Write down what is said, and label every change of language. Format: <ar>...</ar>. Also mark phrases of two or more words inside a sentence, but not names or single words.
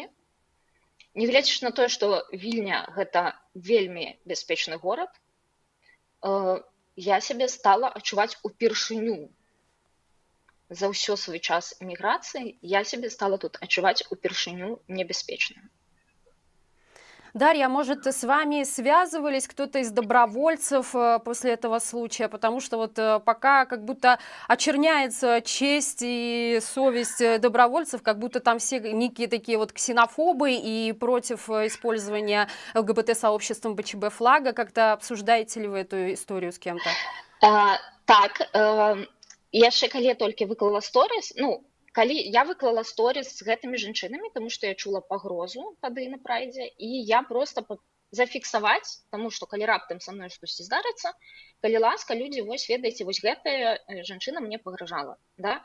<be>Нягледзячы на тое, што Вільня – гэта вельмі бяспечны горад, я сябе стала адчуваць упершыню. За ўсё свой час эміграцыі я сябе стала тут адчуваць упершыню небяспечна.</be> <ru>Дарья, может, с вами связывались кто-то из добровольцев после этого случая? Потому что вот пока как будто очерняется честь и совесть добровольцев, как будто там все некие такие вот ксенофобы и против использования ЛГБТ-сообществом БЧБ флага. Как-то обсуждаете ли вы эту историю с кем-то?</ru> <be>Так, яшчэ калі толькі выклала сторис, калі я выклала сторис з гэтымі жанчынамі, таму што я чула пагрозу тады на прайдзе, і я проста зафіксаваць, таму што калі раптам са мной штосьці здарыцца, калі ласка, людзі, вось ведаеце, вось гэтая жанчына мне пагражала, да?</be>